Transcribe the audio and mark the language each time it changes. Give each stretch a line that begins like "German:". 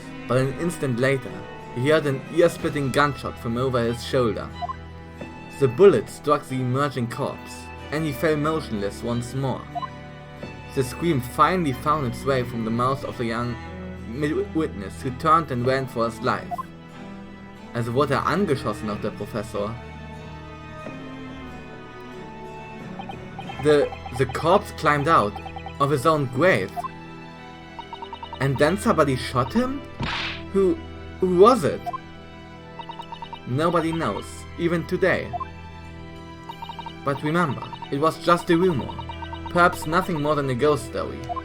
English: But an instant later, he heard an ear-splitting gunshot from over his shoulder. The bullet struck the emerging corpse, and he fell motionless once more. The scream finally found its way from the mouth of the young witness, who turned and ran for his life.
German: Also wurde angeschossen, auch der Professor.
English: The corpse climbed out of his own grave. And then somebody shot him? Who was it? Nobody knows, even today. But remember, it was just a rumor, perhaps nothing more than a ghost story.